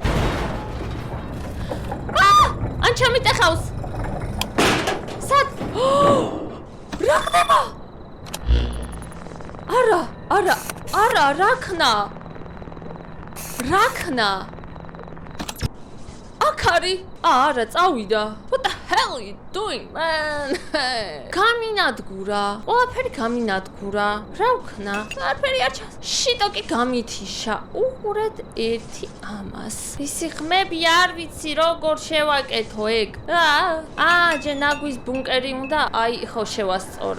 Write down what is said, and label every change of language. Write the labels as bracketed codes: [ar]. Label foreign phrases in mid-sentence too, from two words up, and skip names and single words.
[ka] ან ჩამიტეხავს. სად? რა ხდება? არა, რაქნა. აქ არის? არა, წავიდა. [en] What the hell are you doing, man? [ka] გამინადგურა. ყველაფერი გამინადგურა. რა ვქნა? არაფერი არ ჩანს. შიტოკი გამითიშა. უყურეთ ერთი ამას. ისი ხმები არ ვიცი როგორ შევაკეთო ეგ. ჯე ნაგვის ბუნკერი უნდა. აი, ხო შევასწორო.